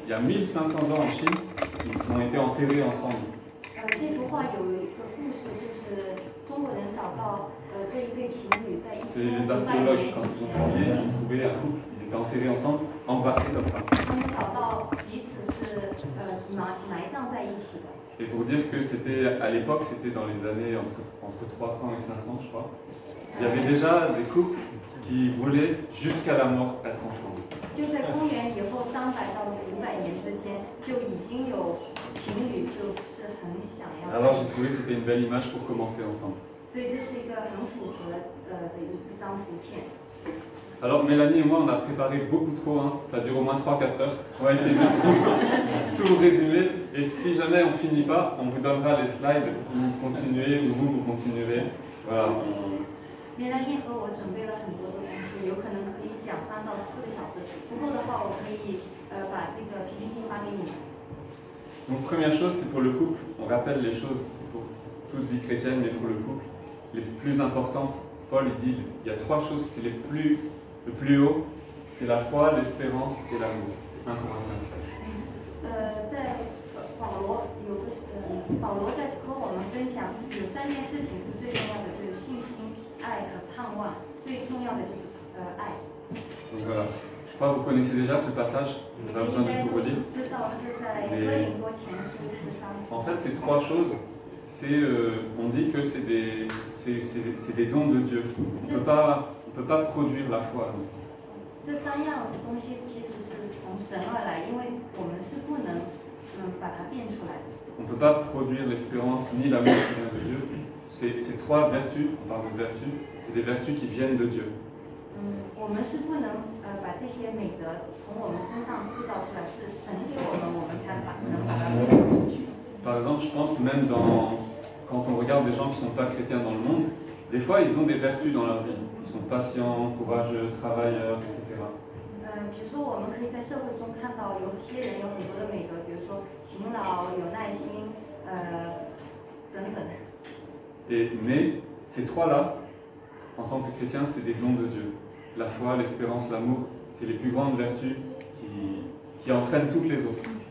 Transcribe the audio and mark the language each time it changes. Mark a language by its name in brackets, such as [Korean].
[French] Il y a 1500 ans en Chine, ils ont été enterrés ensemble. [Chinese] 这幅画有一个故事，就是中国人找到这一对情侣在 [French] C'est les archéologues, quand ils ont fouillé, ils ont trouvé un couple, ils étaient enterrés ensemble, embrassés comme ça. [Chinese] 他们找到彼此是埋葬在一起的。 [French] Et pour dire que c'était, à l'époque, c'était dans les années entre 300 et 500, je crois. Il y avait déjà des couples qui voulaient jusqu'à la mort être ensemble. [Chinese] 就在公元以后300到500年之间，就已经有情侣就是很想要。 [French] Alors j'ai trouvé que c'était une belle image pour commencer ensemble. [Chinese] 所以这是一个很符合的一张图片。 [French] Alors Mélanie et moi, on a préparé beaucoup trop, hein. Ça dure au moins 3-4 heures. On va essayer de tout résumer. Et si jamais on finit pas, on vous donnera les slides, vous continuez, ou vous continuerez. Voilà. [Chinese] 梅兰妮和我准备了很多的东西，有可能可以讲3到4个小时。不够的话，我可以把这个 PPT 发给你们。 [French] Donc première chose, c'est pour le couple. On rappelle les choses pour toute vie chrétienne, mais pour le couple, les plus importantes. Paul dit, il y a 3 choses, c'est le plus haut, c'est la foi, l'espérance et l'amour. C'est 1 Corinthiens 13. [Chinese] 在保罗在和我们分享有3件事情是最重要的，就是信心、爱和盼望。最重要的就是爱。 [French] Donc voilà. Je crois que vous connaissez déjà ce passage, je n'ai pas besoin de tout redire. Mais en fait, ces 3 choses, on dit que c'est des dons de Dieu. On ne peut pas produire la foi. [Chinese] 这3样东西其实是从神而来，因为我们是不能把它变出来的。 [French] On ne peut pas produire l'espérance ni l'amour qui vient de Dieu. Ces 3 vertus, on parle de vertus, c'est des vertus qui viennent de Dieu. [Chinese] 我们是不能把这些美德从我们身上制造出来，是神给我们，我们才能把它变出去。 [French] Par exemple, je pense même quand on regarde des gens qui ne sont pas chrétiens dans le monde, des fois ils ont des vertus dans leur vie. Ils sont patients, courageux, travailleurs, etc. [Chinese] 比如说我们可以在社会中看到有些人有很多的美德，比如说勤劳、有耐心，等等。 [French] Mais ces 3-là, en tant que chrétien, c'est des dons de Dieu. La foi, l'espérance, l'amour, c'est les plus grandes vertus qui entraînent toutes les autres.